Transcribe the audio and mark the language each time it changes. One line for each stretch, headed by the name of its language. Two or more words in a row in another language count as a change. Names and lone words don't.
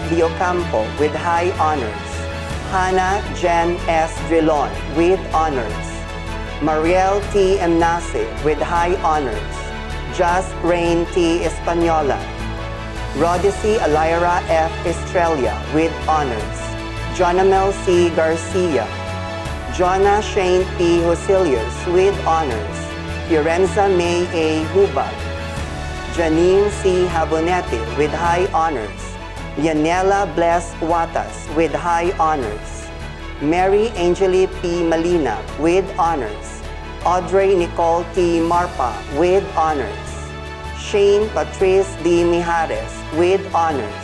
English: Diocampo with high honors. Hannah Jen S. Drilon with honors. Mariel T. Emnase with high honors. Just Rain T. Espanola. Rodicy Alyra F. Estrella with honors. Jonamel C. Garcia. Jonah Shane P. Hosilius with honors. Fiorenza May A. Hubag. Janine C. Habonete with high honors. Yanela Bless Watas with high honors. Mary Angeli P. Malina with honors. Audrey Nicole T. Marpa with honors. Shane Patrice D. Mijares with honors.